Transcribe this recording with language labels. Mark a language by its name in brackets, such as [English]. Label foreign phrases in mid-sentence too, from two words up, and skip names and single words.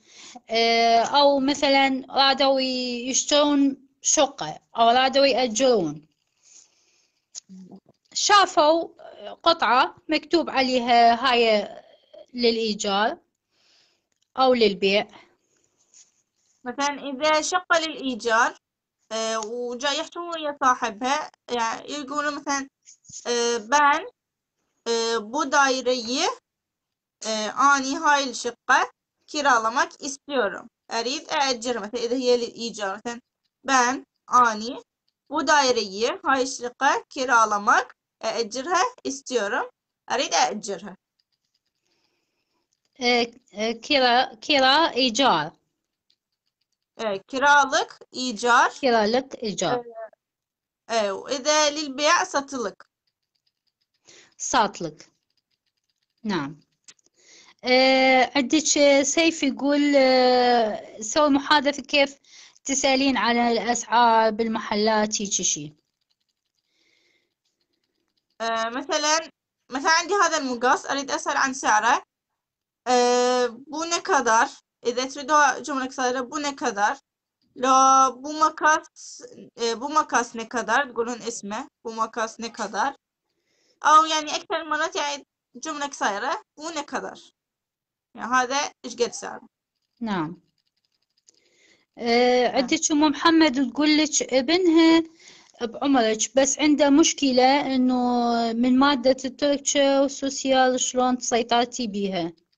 [Arabic] أو مثلا رادوا يشترون شقة أو رادوا يأجرون، شافوا قطعة مكتوب عليها هاي للإيجار أو للبيع. مثلا إذا شقة للإيجار وجاي يحكوا ويا صاحبها، يعني يقولوا مثلا بان [Turkish] bu daireyi [Arabic] أني هاي الشقة [Turkish] kiralamak istiyorum. [Arabic] أريد أأجر. مثلا إذا هي للإيجار، مثلا ben أني [Turkish] bu daireyi [Arabic] هاي الشقة kiralamak أأجرها istiyorum. أريد أأجرها. كرا إيجار. [Turkish] kiralık إيجار. كراlık إيجار. [Arabic] وإذا للبيع satılık. ساتلك. نعم. عندك سيف يقول سوي محادثة كيف تسألين على الأسعار بالمحلات هيك شي. مثلا عندي هذا المقص أريد أسأل عن سعره. [Turkish] bu ne kadar. [Arabic] إذا تريدوا جملة قصيرة [Turkish] bu ne kadar. لو bu makas ne kadar [Arabic] تقولون اسمه [Turkish] bu makas ne kadar. [Arabic] أو يعني أكثر مرات يعني جملة قصيرة [Turkish] bu ne kadar. [Arabic] يعني هذا إيش قد سعره. نعم. عندك أم محمد تقول لك ابنها بعمرك بس عنده مشكلة إنه من مادة التركية والسوسيال شلون سيطرتي بيها.